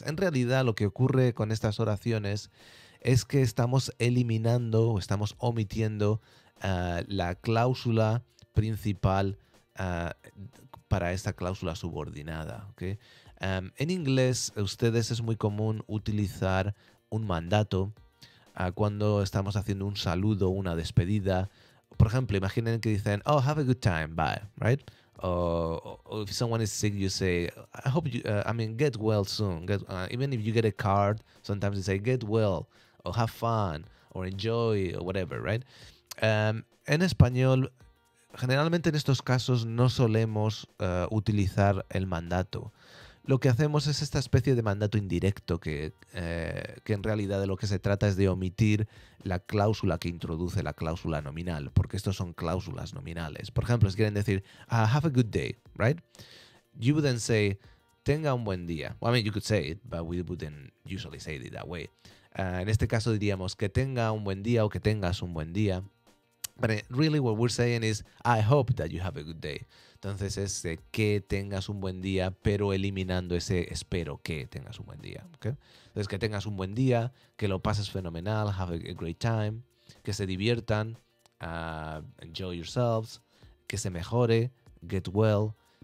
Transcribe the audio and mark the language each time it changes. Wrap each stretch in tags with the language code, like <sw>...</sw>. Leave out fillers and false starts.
<es>En realidad, lo que ocurre con estas oraciones es que estamos eliminando o estamos omitiendo la cláusula principal para esta cláusula subordinada. ¿Okay? En inglés, ustedes es muy común utilizar un mandato cuando estamos haciendo un saludo, una despedida. Por ejemplo, imaginen que dicen,</es> <en>oh, have a good time, bye, right? Or if someone is sick, you say, I hope you, get well soon. Even if you get a card, sometimes you say, get well, or have fun, or enjoy, or whatever, right?</en> <es>En español, generalmente en estos casos no solemos utilizar el mandato. Lo que hacemos es esta especie de mandato indirecto que en realidad de lo que se trata es de omitir la cláusula que introduce la cláusula nominal, porque estos son cláusulas nominales. Por ejemplo, si quieren decir,</es> <en>have a good day, right? You would then say,</en> <es>tenga un buen día.</es> <en>Well, I mean, you could say it, but we wouldn't usually say it that way.</en> <es>En este caso diríamos que tenga un buen día o que tengas un buen día.</es> <en>But really what we're saying is, I hope that you have a good day.</en> <es>Entonces es que tengas un buen día, pero eliminando ese espero que tengas un buen día. ¿Okay? Entonces que tengas un buen día, que lo pases fenomenal,</es> <en>have a great time,</en> <es>que se diviertan,</es> <en>enjoy yourselves,</en> <es>que se mejore,</es> <en>get well.</en>